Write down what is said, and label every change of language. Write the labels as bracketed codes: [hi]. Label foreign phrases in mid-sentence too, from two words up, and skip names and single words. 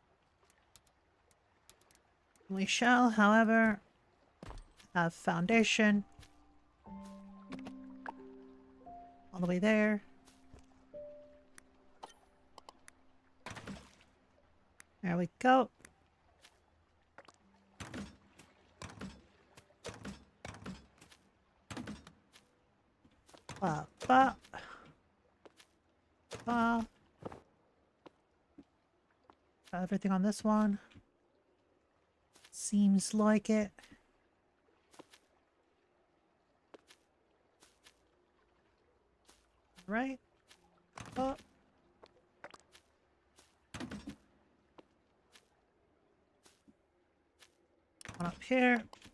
[en] We shall, however, have foundation all the way there. There we go. Ba ba ba. Everything on this one seems like it. Right? Up. One up here.